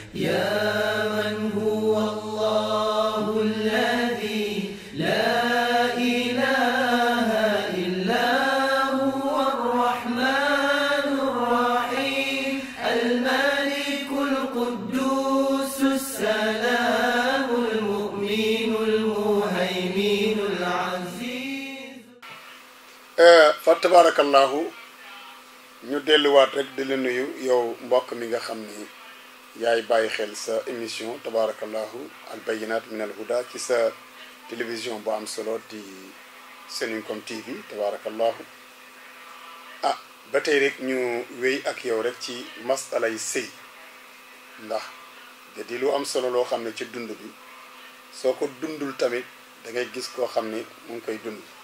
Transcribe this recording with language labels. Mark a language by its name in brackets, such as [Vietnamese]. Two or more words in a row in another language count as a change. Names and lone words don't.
[Arabic] يا من هو الله الذي لا إله إلا هو الرحمن الرحيم الملك القدوس السلام المؤمن المهيمن العزيز. [Wolof] فتبارك ñu delluwaat rek di la nuyu yow mbokk mi nga xam ni yaay bàyyi xel sa émission tabarakallahu al bayinat min al huda ci sa télévision bu am solo di Seninkom TV tabarakallahu ba tey rek ñu wéy ak yow rek ci masalay sëy ndax da di lu am solo loo xam ne ci dund bi soo ko dundul tamit da ngay gis koo xam ni mu ngi koy dund